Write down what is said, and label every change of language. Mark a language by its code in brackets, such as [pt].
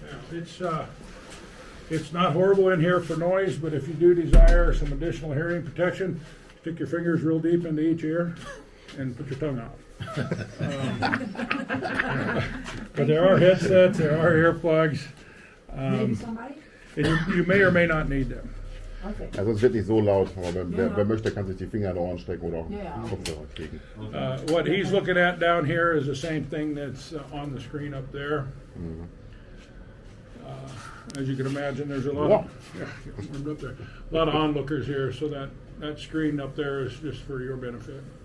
[en] Yeah, it's not horrible in here for noise, but if you do desire some additional hearing protection, stick your fingers real deep into each ear and put your tongue out. But there are headsets, there are earplugs, Maybe somebody? and you may or may not need them. Okay. [de] Also es wird nicht so laut, aber wer möchte, kann sich die Finger in die Ohren stecken oder auch Ja. Kopfhörer kriegen. [en] What he's looking at down here is the same thing that's on the screen up there. As you can imagine, there's a lot of, warmed up there. A lot of onlookers here, so that screen up there is just for your benefit.